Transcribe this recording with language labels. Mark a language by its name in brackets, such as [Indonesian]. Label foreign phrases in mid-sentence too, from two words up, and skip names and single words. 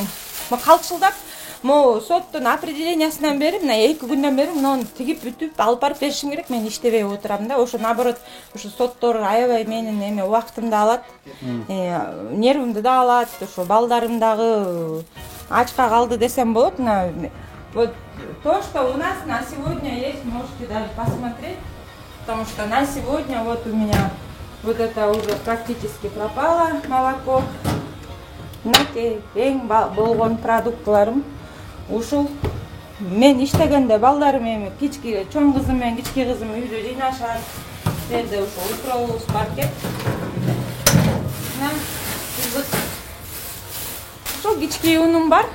[Kyrgyz] Калчылдап, могу соттун определениясынан бери, мына 2 күндөн бери муну тигип бүтүп алып барып беришим керек. Мен иштебей отурам да. Ошо наоборот, ошо соттор аябай менин эме убактымды алат, нервимди да алат. Ошо балдарым дагы ачка калды десем болот. [Russian] Вот то, что у нас на сегодня есть, можете даже посмотреть, потому что на сегодня вот у меня вот это уже практически пропало молоко. [Kyrgyz] Мынакей эң болгон продуктларым ушул. Мен иштегенде балдарым эми кички чоң кызым менен кички кызым үйдө жыйнашат. Жерде ошо утробуз бар экен. Ошо кички унум бар.